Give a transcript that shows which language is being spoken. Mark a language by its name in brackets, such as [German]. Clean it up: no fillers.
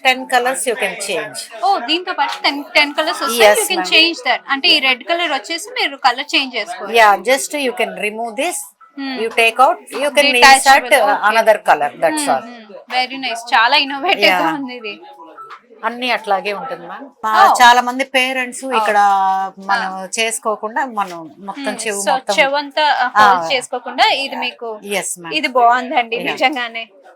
[English] 10 colors you can change. [Telugu] దీంతో పాటు 10 colors వస్తాయి. [English] You can change that. [Telugu] అంటే ఈ రెడ్ కలర్ వచ్చేసి మీరు కలర్ చేంజ్ చేసుకోవచ్చు. [English] Yeah, just you can remove this, you take out, you can insert another color, that's all. Very nice, [Telugu] చాలా innovative గా ఉంది ఇది. అన్ని అట్లాగే ఉంటుంది మ్యామ్. చాలా మంది పేరెంట్స్ ఇక్కడ మనం చేసుకోకుండా మనం మొత్తం చెవంతా హోల్డ్ చేసుకోకుండా ఇది మీకు ఇది బాగుందండి నిజంగానే.